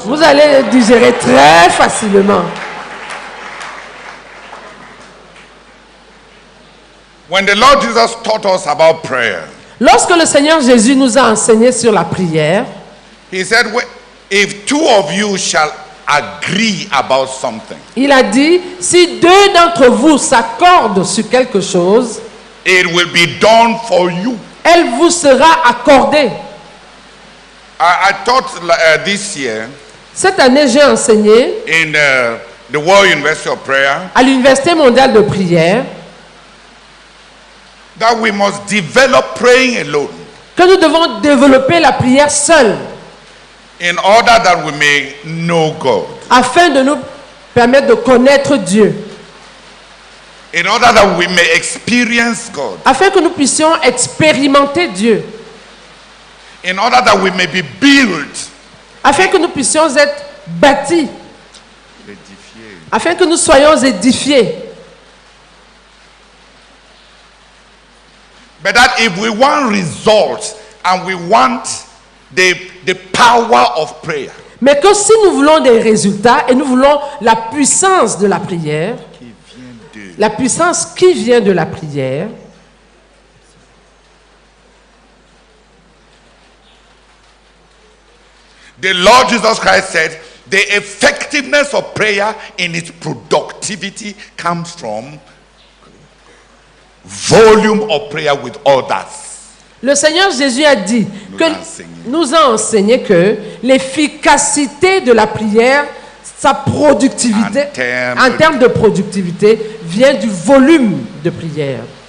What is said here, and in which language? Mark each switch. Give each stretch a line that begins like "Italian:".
French: vous allez le digérer très facilement.
English: When the Lord Jesus taught us about prayer,
French: Lorsque le Seigneur Jésus nous a enseigné sur la prière,
English: he said, if two of you shall agree about something,
French: il a dit, si deux d'entre vous s'accordent sur quelque chose,
English: it will be done for you.
French: elle vous sera accordée.
English: I taught this year
French: Cette année, j'ai enseigné
English: in the World University of Prayer
French: à l'Université mondiale de prière
English: that we must develop praying alone
French: que nous devons développer la prière seule
English: in order that we may know God,
French: afin de nous permettre de connaître Dieu,
English: in order that we may experience God,
French: afin que nous puissions expérimenter Dieu,
English: in order that we may be built,
French: afin que nous puissions être bâtis, afin que nous soyons édifiés.
English: but that if we want results and we want the power of prayer,
French: Mais que si nous voulons des résultats et nous voulons la puissance de la prière, la puissance qui vient de la prière,
English: the Lord Jesus Christ said the effectiveness of prayer in its productivity comes from volume of prayer with others.
French: le Seigneur Jésus a dit, nous a enseigné que l'efficacité de la prière, sa productivité, en termes de productivité, vient du volume de prière.